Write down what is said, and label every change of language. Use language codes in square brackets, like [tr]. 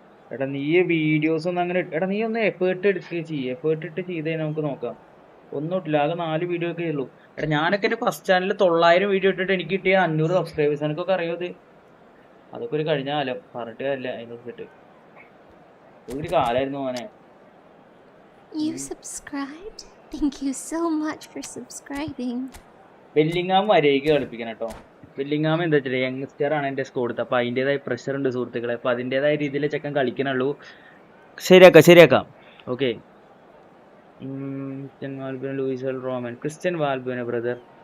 [ml] എടാ നീ വീഡിയോസ് ഒന്നും അങ്ങനെ എടാ നീ ഒന്ന് എഫേർട്ട് എടുക്കുകയും ചെയ്യ് എഫേർട്ട് ഇട്ട് ചെയ്തേ നമുക്ക് നോക്കാം ഒന്നുമില്ല ആകെ 4 വീഡിയോ ഒക്കെ ഉള്ളൂ എടാ ഞാനൊക്കെ എൻ്റെ ഫസ്റ്റ് ചാനലിൽ 900 വീഡിയോ ഇട്ടിട്ട് എനിക്ക് കിട്ടിയ 500 സബ്സ്ക്രൈബേഴ്സ് എനിക്കൊക്കെ അറിയോ ഇത് അതൊക്കെ ഒരു കഴിഞ്ഞ കാലം പറഞ്ഞിട്ട് കാര്യമില്ല അതിനൊക്കെ ഒരു കാലായിരുന്നു മോനെ [en] You subscribed? Thank you so much for subscribing. [ml] Bellingham വരേക്ക് കളിപ്പിക്കണം കേട്ടോ ബെല്ലിങ്ങാം എന്താ വെച്ചാൽ യങ്സ്റ്റർ ആണ് എൻ്റെ സ്കോഡ് അപ്പോൾ അതിൻ്റെതായ പ്രഷർ ഉണ്ട് സുഹൃത്തുക്കളെ അപ്പോൾ അതിൻ്റെതായ രീതിയിൽ ചെക്കൻ കളിക്കണുള്ളൂ ശരിയാക്കാം okay Christian വാൽബുന Luis Roman Christian വാൽബുന brother